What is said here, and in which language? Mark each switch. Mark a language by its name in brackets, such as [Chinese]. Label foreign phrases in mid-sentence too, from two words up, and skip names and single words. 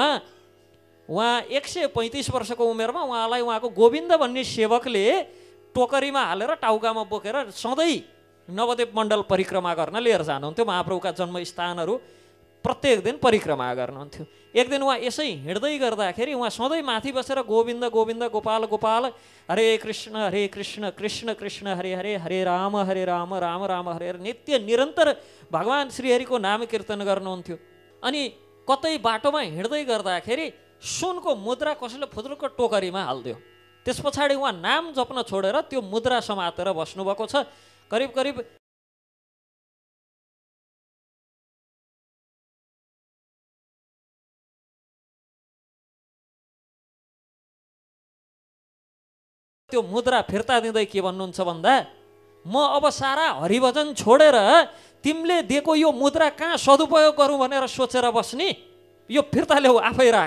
[Nepali] उहाँ 135 वर्षको उमेरमा उहाँलाई उहाँको गोविन्द भन्ने सेवकले टोकरीमा हालेर टाउकामा बोकेर सधैँ नवद्वीप मण्डल परिक्रमा गर्न लिएर जानुहुन्थ्यो। महाप्रभुका जन्मस्थानहरू प्रत्येक दिन परिक्रमा गर्नुहुन्थ्यो। एक दिन उहाँ यसै हिँड्दै गर्दाखेरि उहाँ सधैँ माथि बसेर [Sanskrit] गोविन्द गोविन्द गोपाल गोपाल हरे कृष्ण कृष्ण कृष्ण हरे हरे हरे राम राम राम हरे हरे [Nepali] नित्य निरन्तर भगवान श्रीहरिको नाम कीर्तन गर्नुहुन्थ्यो। अनि कतै बाटोमा हिँड्दै गर्दाखेरि सुनको मुद्रा कसैले फुद्रुकको टोकरीमा हालिदियो। त्यस पछाडि उहाँ नाम जप्न छोडेर त्यो मुद्रा समातेर बस्नुभएको छ। करिब करिब त्यो मुद्रा फिर्ता दिँदै के भन्नुहुन्छ भन्दा, म अब सारा हरिभजन छोडेर तिमीले दिएको यो मुद्रा कहाँ सदुपयोग गरौँ भनेर सोचेर बस्ने, यो फिर्ता ल्याऊ आफै राख।